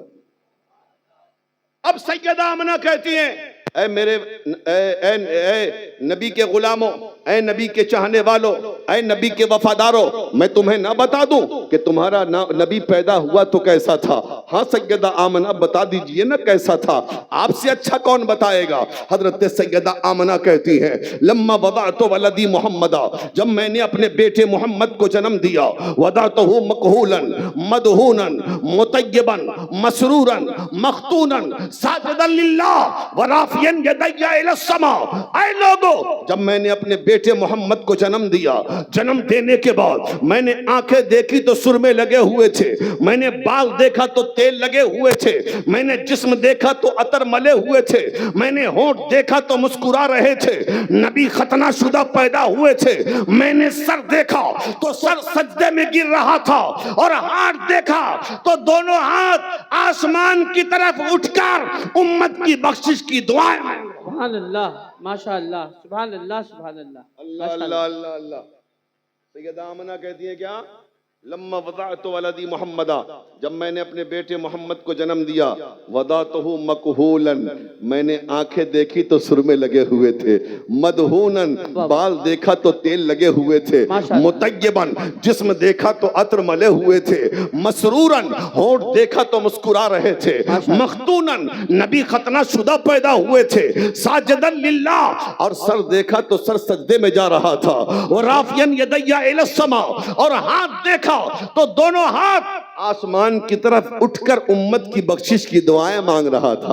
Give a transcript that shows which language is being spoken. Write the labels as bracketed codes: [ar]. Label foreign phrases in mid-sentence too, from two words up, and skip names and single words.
[hi] अब सैयदा आमना कहती हैं, ऐ मेरे नबी के गुलामों, ऐ नबी के चाहने वालों, ऐ नबी के वफादारों, मैं तुम्हें ना बता दूं कि तुम्हारा नबी पैदा हुआ तो कैसा था? हाँ सैयदा आमना बता दीजिए ना कैसा था, आपसे अच्छा कौन बताएगा? हजरत सैयदा आमना कहती हैं, [ar] لما وضعت ولدي محمدا, [hi] जब मैंने अपने बेटे मोहम्मद को जन्म दिया, [ar] وضعته مكحولاً مدهوناً مطيباً مسروراً مختوناً ساجداً لله و رافعاً يديه إلى السماء. [hi] ऐ लोगों, जब मैंने अपने बेटे मोहम्मद को जन्म दिया, जन्म देने के बाद मैंने आंखें देखी तो सुरमे लगे हुए थे, मैंने बाल देखा तो तेल लगे हुए थे, मैंने जिस्म देखा तो अतर मले हुए थे, मैंने होंठ देखा तो मुस्कुरा रहे थे, नबी खतना शुदा पैदा हुए थे, मैंने सर देखा तो सर सजदे में गिर रहा था, और हाथ देखा तो दोनों हाथ आसमान की तरफ उठकर उम्मत की बख्शिश की दुआएं। [ar] سبحان الله، ما شاء الله، سبحان الله، سبحان الله, الله الله الله الله. [hi] सैयदा आमना कहती है क्या? [ar] لما وضعت ولدي محمدا, [hi] जब मैंने अपने बेटे मोहम्मद को जन्म दिया, [ar] وضعته مكحولاً, [hi] मैंने आंखें देखी तो सुरमे लगे हुए थे, मदहूनन, बाल देखा तो तेल लगे हुए थे, मुतय्यबन, जिस्म देखा तो अत्र मले हुए थे, मसरूरन, होंठ देखा तो मुस्कुरा रहे थे, मख्तूनन, नबी खतना शुदा पैदा हुए थे, [ar] ساجداً لله, [hi] और सर देखा तो सर सजदे में जा रहा था, और [ar] رافعاً يديه إلى السماء, [hi] और हाथ देखा तो दोनों हाथ आसमान की तरफ उठकर उम्मत की बख्शिश की दुआएं मांग रहा था।